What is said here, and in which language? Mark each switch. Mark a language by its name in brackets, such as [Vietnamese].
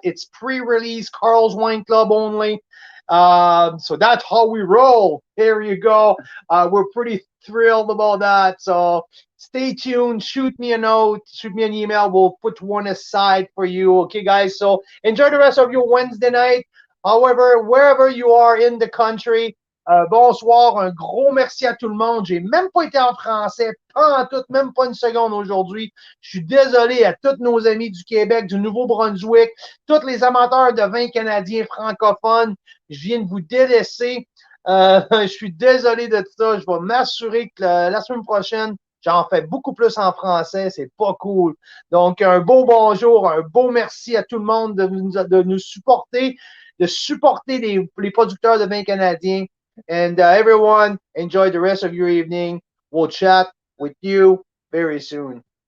[English] It's pre-release, Carl's Wine Club only. So that's how we roll. There you go. We're pretty thrilled about that. So stay tuned. Shoot me a note. Shoot me an email. We'll put one aside for you. Okay, guys. So enjoy the rest of your Wednesday night. However, wherever you are in the country, bonsoir. [French] Un gros merci à tout le monde. J'ai même pas été en français, pas en tout, même pas une seconde aujourd'hui. Je suis désolé à tous nos amis du Québec, du Nouveau-Brunswick, tous les amateurs de vins canadiens francophones. Je viens de vous délaisser. Je suis désolé de ça. Je vais m'assurer que la semaine prochaine, j'en fais beaucoup plus en français. C'est pas cool. Donc, un beau bonjour, un beau merci à tout le monde de nous supporter, de supporter les producteurs de vins canadiens. [English] And everyone, enjoy the rest of your evening. We'll chat with you very soon.